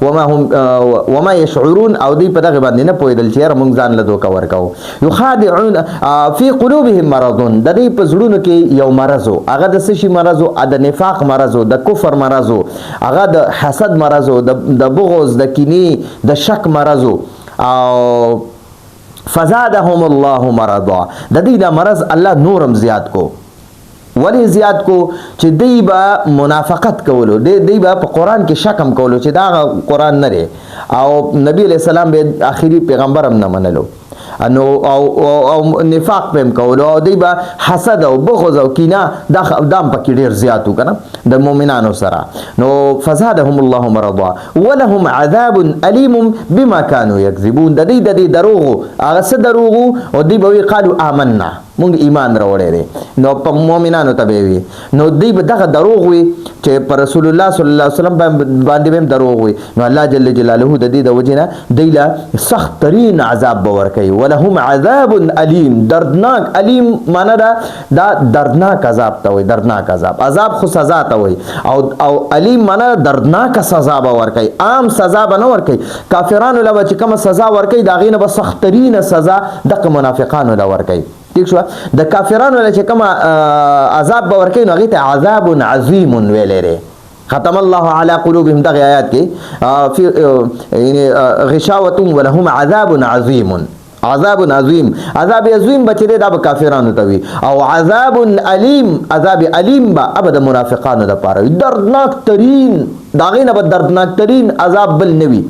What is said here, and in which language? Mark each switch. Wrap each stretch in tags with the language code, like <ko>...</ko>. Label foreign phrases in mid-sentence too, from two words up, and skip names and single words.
<ar>وما يشعرون</ar> <ps>او دی په دغه باندې نه پوهېدل چې یاره مونږ ځان له دوکه ورکوو.</ps> <ar>يخادعون فی قلوبهم مرض،</ar> <ps>د دې په زړونو کې یو مرض و. هغه د څه شي مرض و؟ د نفاق مرض و، د کفر مرض و، هغه د حسد مرض و، د بغض، د کینې، د شک مرض و.</ps> <ar>او فزادهم الله مرضا،</ar> <ps>د دې د مرض الله نورم زیات کو. ولی زیات کو؟ چې دی به منافقت کولو، دی به په قرآن کې شکم کولو چې دا قرآن نه دی او نبی</ps> <ar>علیہ السلام</ar> <ps>به آخري پیغمبر هم نه منلو او نفاق پم کولو او دی به حسد او بغض او کینه دام پکې ډیر زیاتو کنه د مؤمنانو سره.</ps> <ar>نو فزادهم الله مرضا ولهم عذاب الیم بما كانوا یکذبون.</ar> <ps>د دې دروغ هغه څه دروغ او دی به</ps> <ar>قالو آمنا</ar> <ps>مونږ ایمان راوړی دی. نو په مؤمنانو ته به وي نو دی به دغه دروغ وي چې پر رسول الله</ps> <ar>صلی الله علیه وسلم</ar> <ps>باندې هم دروغ وي. نو الله</ps> <ar>جل جلاله</ar> <ps>د دې د وجې نه دی له سخت ترین عذاب به ورکوي.</ps> <ar>ولهم عذاب علیم،</ar> <ps>دردناک. علیم معنا دا دردناک عذاب ته وایي، دردناک عذاب خو سزا ته وایي او علیم معنا دردناک سزا به ورکوي. عام سزا به نه ورکوي. کافرانو له چې کومه سزا ورکوي د هغې نه به سخت ترینه سزا دغه منافقانو له ورکوي. ټیک شو؟ د کافرانو له چې کومه عذاب به ورکوي نو هغې ته</ps> <ar>عذاب عظیم</ar> <ps>ویلی دی.</ps> <ar>ختم الله على قلوبهم دغه آیات کې غشاوة ولهم عذاب عظیم. عذاب عظیم، عذاب عظیم</ar> <ps>بچی دی دا به کافرانو ته وي او</ps> <ar>عذاب علیم، عذاب علیم</ar> <ps>به ابد منافقانو دپاره وي. دردناک ترین، د هغې نه به دردناک ترین عذاب بل نه وي.</ps>